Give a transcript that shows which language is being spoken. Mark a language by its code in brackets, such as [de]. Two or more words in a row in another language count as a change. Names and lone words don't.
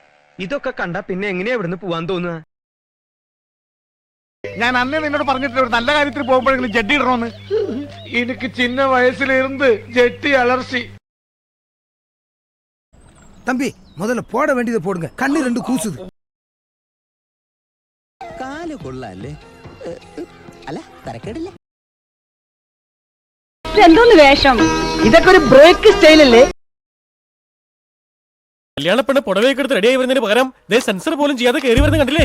[ml] ഇതൊക്കെ കണ്ട പിന്നെ എങ്ങനെയാ ഇവിടുന്ന് പോവാൻ തോന്നുക? ഞാൻ അന്നേ നിന്നോട് പറഞ്ഞിട്ടില്ല ഒരു നല്ല കാര്യത്തിൽ പോകുമ്പോഴെങ്കിലും ജഡ്ഡി ഇടണമെന്ന്. എനിക്ക് ചിന്ന വയസ്സിലിരുന്ന് ജെട്ടി അലർച്ചി. [ta] தம்பி முதல்ல போட வேண்டியதை போடுங்க, கண்ணு ரெண்டு கூசுது. [ml] കാല് കൊള്ളാല്ലേ? അല്ല തരക്കേടില്ല. എന്തോന്ന് വേഷം? ഇതൊക്കെ ഒരു ബ്രേക്ക് സ്റ്റൈലല്ലേ? കല്യാണപ്പെണ്ണ് പുടവയൊക്കെ എടുത്ത് റെഡിയായി വരുന്നതിന് പകരം സെൻസർ പോലും ചെയ്യാതെ കയറി വരുന്ന കണ്ടില്ലേ?